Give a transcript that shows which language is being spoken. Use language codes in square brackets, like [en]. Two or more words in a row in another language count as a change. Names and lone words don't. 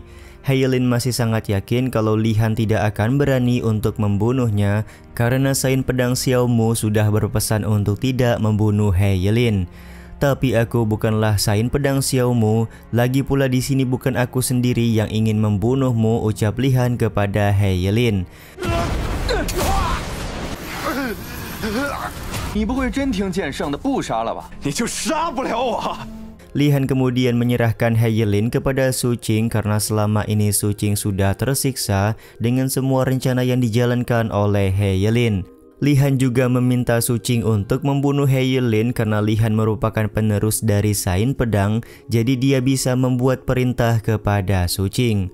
[id] Heilin masih sangat yakin kalau Li Han tidak akan berani untuk membunuhnya karena Sain Pedang Xiao Mu sudah berpesan untuk tidak membunuh Heilin. Tapi aku bukanlah Sain Pedang Xiao Mu, lagi pula di sini bukan aku sendiri yang ingin membunuhmu, ucap Li Han kepada Heilin. [zh] 你不会真听剑圣的不杀了吧？你就杀不了我。 [id] Li Han kemudian menyerahkan Heilin kepada Su Qing karena selama ini Su Qing sudah tersiksa dengan semua rencana yang dijalankan oleh Heilin. Li Han juga meminta Su Qing untuk membunuh Heilin karena Li Han merupakan penerus dari Sain Pedang, jadi dia bisa membuat perintah kepada Su Qing.